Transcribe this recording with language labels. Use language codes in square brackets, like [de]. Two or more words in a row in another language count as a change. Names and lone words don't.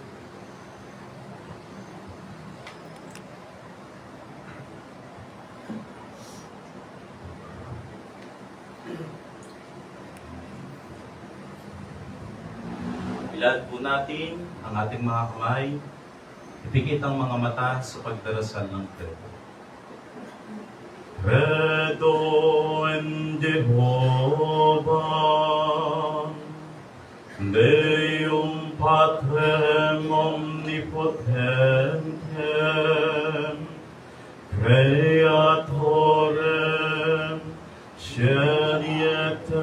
[tl] Ilad po natin ang ating mga kamay, ipikit ang mga mata sa pagdarasal ng Credo. [la] Credo in Jehovah, Deum Patrem Omnipotentem, Creatorem Cieli et